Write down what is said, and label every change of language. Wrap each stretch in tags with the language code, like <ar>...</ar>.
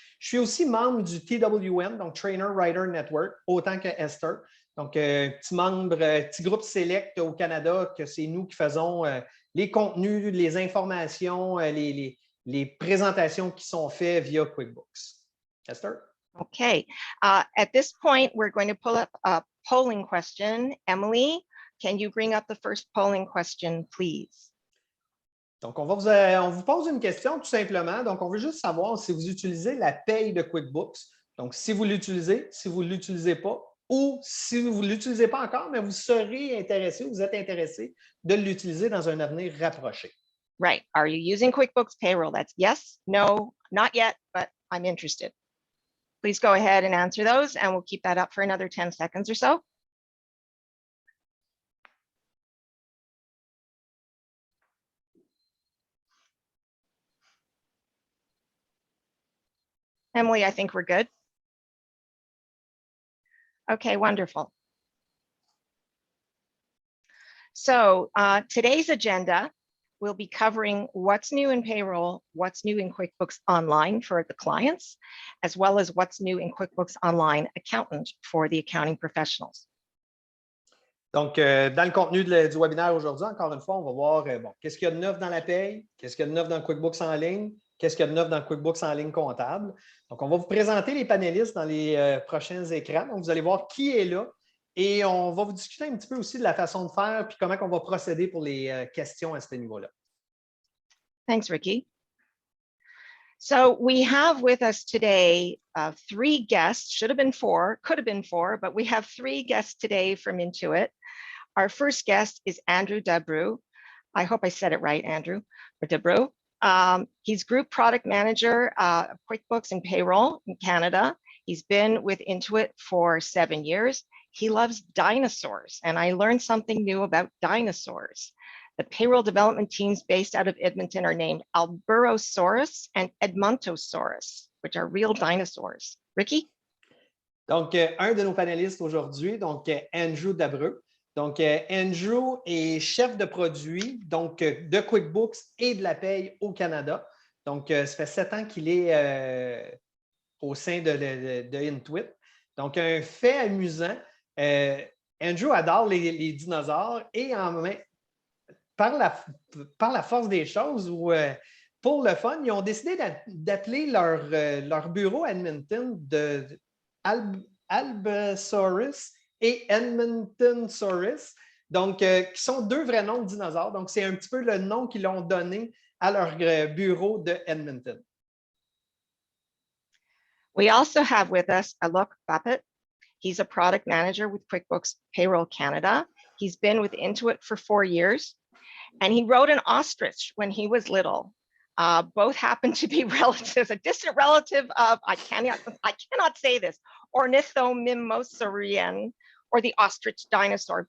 <fr>Je suis aussi membre du TWN, donc Trainer Writer Network, autant que Esther. Donc, petit groupe select au Canada, que c'est nous qui faisons les contenus, les informations, les présentations qui sont faites via QuickBooks. Esther?</fr> <en>Okay. At this point, we're going to pull up a polling question. Emily, can you bring up the first polling question, please?</en> <fr>Donc, on vous pose une question tout simplement. Donc, on veut juste savoir si vous utilisez la paye de QuickBooks. Donc, si vous l'utilisez, si vous ne l'utilisez pas, ou si vous ne l'utilisez pas encore, mais vous serez intéressé, vous êtes intéressé de l'utiliser dans un avenir rapproché.</fr> <en>Right. Are you using QuickBooks Payroll? That's yes, no, not yet, but I'm interested. Please go ahead and answer those, and we'll keep that up for another 10 seconds or so. Emily, I think we're good. Okay, wonderful. So today's agenda, we'll be covering what's new in payroll, what's new in QuickBooks Online for the clients, as well as what's new in QuickBooks Online Accountant for the accounting professionals.</en> <fr>Donc, dans le contenu du webinaire aujourd'hui, encore une fois, on va voir qu'est-ce qu'il y a de neuf dans la paye, qu'est-ce qu'il y a de neuf dans QuickBooks en ligne, qu'est-ce qu'il y a de neuf dans QuickBooks en ligne comptable. Donc, on va vous présenter les panélistes dans les prochains écrans. Donc, vous allez voir qui est là et on va vous discuter un petit peu aussi de la façon de faire puis comment on va procéder pour les questions à ce niveau-là.</fr> <en>Thanks, Ricky. So we have with us today 3 guests, should have been 4, could have been 4, but we have 3 guests today from Intuit. Our first guest is Andrew Debrew. I hope I said it right, Andrew, or Debrew. He's Group Product Manager of QuickBooks and Payroll in Canada. He's been with Intuit for 7 years. He loves dinosaurs, and I learned something new about dinosaurs. The payroll development teams based out of Edmonton are named Alburosaurus and Edmontosaurus, which are real dinosaurs. Ricky?</en> <fr>Donc, un de nos panélistes aujourd'hui, donc Andrew Dabreux. Donc, Andrew est chef de produit donc, de QuickBooks et de la paye au Canada. Donc, ça fait 7 ans qu'il est au sein de Intuit. Donc, un fait amusant, Andrew adore les dinosaures et par la force des choses ou pour le fun, ils ont décidé d'appeler leur bureau à Edmonton de Alburosaurus et Edmontosaurus, donc qui sont 2 vrais noms de dinosaures. Donc, c'est un petit peu le nom qu'ils ont donné à leur bureau de Edmonton.</fr> <en>We also have with us Alok Bapat. He's a product manager with QuickBooks Payroll Canada. He's been with Intuit for 4 years. And he rode an ostrich when he was little. Both happen to be relatives, a distant relative of, I cannot say this, Ornithomimosaurian, or the ostrich dinosaur.</en>